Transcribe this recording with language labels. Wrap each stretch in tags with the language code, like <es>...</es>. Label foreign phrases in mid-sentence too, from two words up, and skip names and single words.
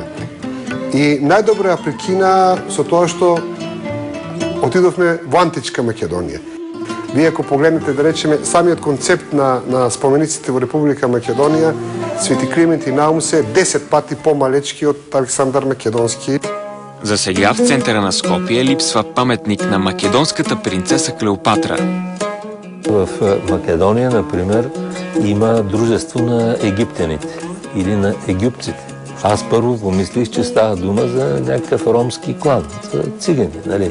<mk>И најдобро ја прекина со тоа што отидовме во античка Македонија. Вие ако погледнете, да речеме, самиот концепт на спомениците во Република Македонија, Свети Климент и Наум се 10 пати по-малечки од Александар Македонски.</mk> <bg>За сега в центъра на Скопие липсва паметник на македонската принцеса Клеопатра. В Македония, например, има дружество на египтяните или на египците. Аз първо помислих, че става дума за някакъв ромски клан, за цигани, нали?</bg>